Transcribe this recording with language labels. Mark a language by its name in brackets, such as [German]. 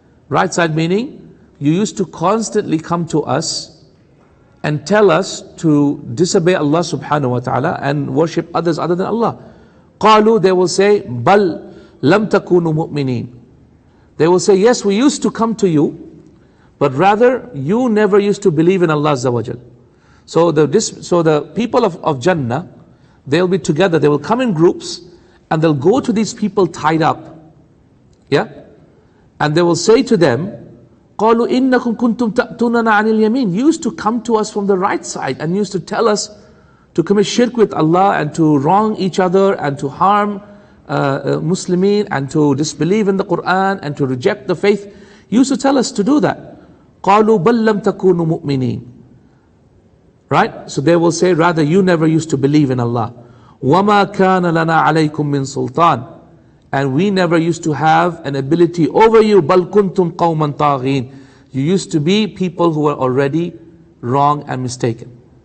[English] Right side meaning, you used to constantly come to us and tell us to disobey Allah subhanahu wa ta'ala and worship others other than Allah. [Arabic] قالوا, [English] they will say, [Arabic] بل لم تكونوا مؤمنين. [English] They will say, yes, we used to come to you, but rather you never used to believe in Allah Azza wa Jal. So the people of Jannah, they'll be together, they will come in groups, and they'll go to these people tied up, yeah, and they will say to them, [Arabic] قالوا إنكم كنتم تأتوننا عن اليمين. [English] You used to come to us from the right side and used to tell us to commit shirk with Allah and to wrong each other and to harm Muslimin and to disbelieve in the Quran and to reject the faith. You used to tell us to do that. [Arabic] قالوا بل لم تكونوا مؤمنين. [English] Right? So they will say, rather you never used to believe in Allah. [Arabic] وَمَا كَانَ لَنَا عَلَيْكُم مِّن سُلْطَانٍ, [English] and we never used to have an ability over you. [Arabic] بَلْ كُنْتُمْ قَوْمًا طَاغِينَ. [English] You used to be people who were already wrong and mistaken.